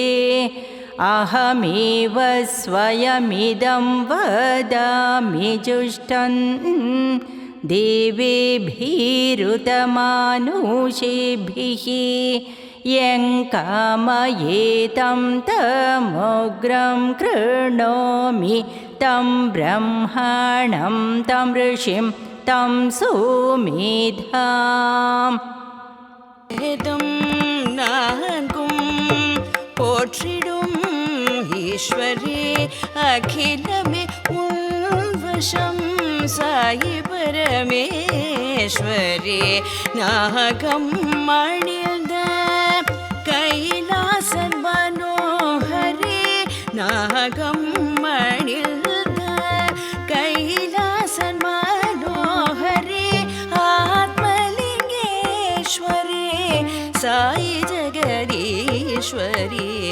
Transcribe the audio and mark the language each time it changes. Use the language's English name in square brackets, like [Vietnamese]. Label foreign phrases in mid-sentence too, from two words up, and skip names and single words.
[Sanskrit] अहमेव स्वयमिदं वदामि जुष्टं देवेभिरुतमानुषेभिः. यं कामयेतं तमुग्रं कृणोमि, तं ब्रह्माणं तं ऋषिं तं सुमेधाम्. [Tamil] வேதம் நான்கும் போற்றிடும் ஈஸ்வரி, அகிலமே உன் வசம் சாயி பரமேஸ்வரி. நாகம் மணிந்த கைலாசன் மனோஹரி, நாகம் மணிந்த கைலாசன் மனோஹரி, ஆத்மலிங்கேஸ்வரி சாயி ஜகதீஸ்வரி.